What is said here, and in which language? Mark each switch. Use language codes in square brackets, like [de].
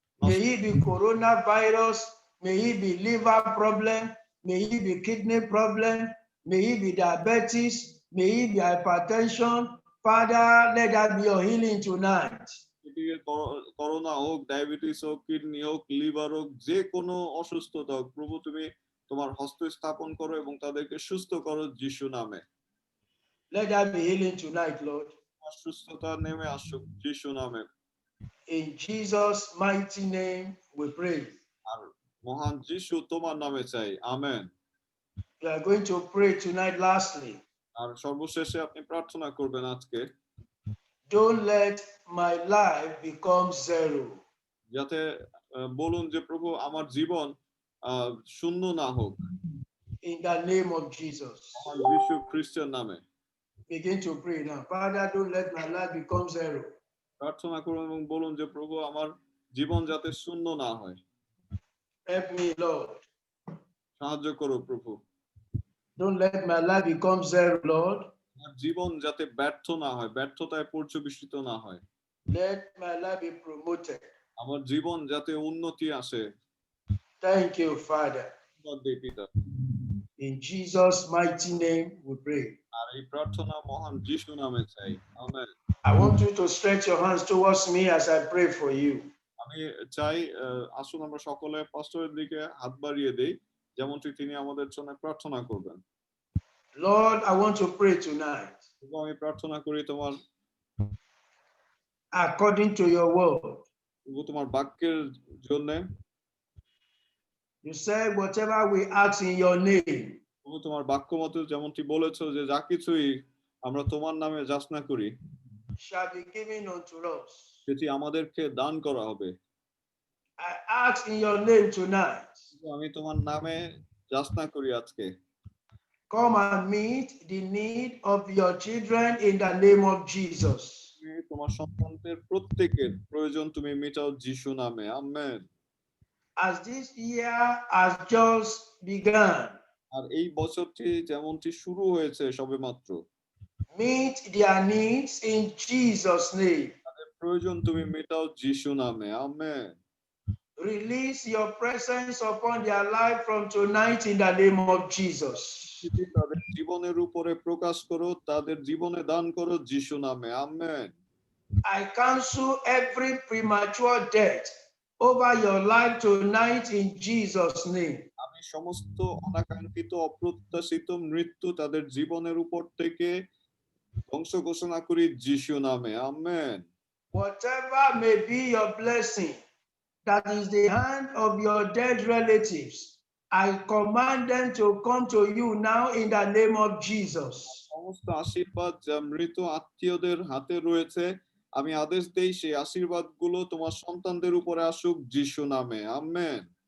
[en] May it be coronavirus, may it be liver problem, may it be kidney problem, may it be diabetes, may it be hypertension. Father, let that be your healing tonight. [bn] Corona হোক, diabetes হোক, kidney হোক, liver হোক, যে কোনো অসুস্থতা হোক, প্রভু তুমি তোমার হস্ত স্থাপন করো এবং তাদেরকে সুস্থ করো যিশু নামে। [en] Let that be healing tonight, Lord. [bn] সুস্থতা নেমে আসুক যিশু নামে। [en] In Jesus' mighty name we pray. [bn] আর মহান যিশু তোমার নামে চাই। Amen. [en] We are going to pray tonight lastly. [bn] আর সর্বশেষে আপনি প্রার্থনা করবেন আজকে, [en] Don't let my life become zero. [bn] যাতে বলুন যে প্রভু আমার জীবন শূন্য না হোক। [en] In the name of Jesus. [bn] মহান যিশু খ্রিস্টের নামে [en] Begin to pray now. Father, don't let my life become zero. [bn] প্রার্থনা করুন এবং বলুন যে প্রভু আমার জীবন যাতে শূন্য না হয়। [en] Help me, Lord. [bn] সাহায্য করো প্রভু। [en] Don't let my life become zero, Lord. [bn] আমার জীবন যাতে ব্যর্থ না হয়, ব্যর্থতায় পর্যবেসিত না হয়। [en] Let my life be promoted. [bn] আমার জীবন যাতে উন্নতি আসে। [en] Thank you, Father. [bn] পিতা, [en] In Jesus' mighty name we pray. [bn] আর এই প্রার্থনা মহান যিশু নামে চাই। Amen. [en] I want you to stretch your hands towards me as I pray for you. [bn] আমি চাই আসুন আমরা সকলে পাস্টরের দিকে হাত বাড়িয়ে দেই, যেমনটি তিনি আমাদের জন্য প্রার্থনা করবেন। [en] Lord, I want to pray tonight. [bn] আমি প্রার্থনা করি তোমার [en] according to your word. [bn] তোমার বাক্যের জন্য। [en] You said whatever we ask in your name. [bn] তোমার বাক্য মতে যেমনটি বলেছো যে যা কিছুই আমরা তোমার নামে যাচনা করি [en] shall be given unto us. [bn] সেটি আমাদেরকে দান করা হবে। [en] I ask in your name tonight. [bn] আমি তোমার নামে যাচনা করি আজকে। [en] Come and meet the need of your children in the name of Jesus. [bn] তোমার সন্তানদের প্রত্যেকের প্রয়োজন তুমি মেটাও যিশু নামে। Amen. [en] As this year has just begun, [bn] আর এই বছরটি যেমনটি শুরু হয়েছে সবেমাত্র, [en] meet their needs in Jesus' name. [bn] তাদের প্রয়োজন তুমি মেটাও যিশু নামে। Amen. [en] Release your presence upon their life from tonight in the name of Jesus. [bn] তাদের জীবনের উপরে প্রকাশ করো, তাদের জীবনে দান করো যিশু নামে। Amen. [en] I cancel every premature death over your life tonight in Jesus' name. [bn] আমি সমস্ত অনাকাঙ্ক্ষিত অপ্রত্যাশিত মৃত্যু তাদের জীবনের উপর থেকে ধ্বংস ঘোষণা করি যিশু নামে। Amen. [en] Whatever may be your blessing that is the hand of your dead relatives, I command them to come to you now in the name of Jesus. [bn] সমস্ত আশীর্বাদ যা মৃত আত্মীয়দের হাতে রয়েছে আমি আদেশ দেই সেই আশীর্বাদগুলো তোমার সন্তানদের উপরে আসুক যিশু নামে আমেন।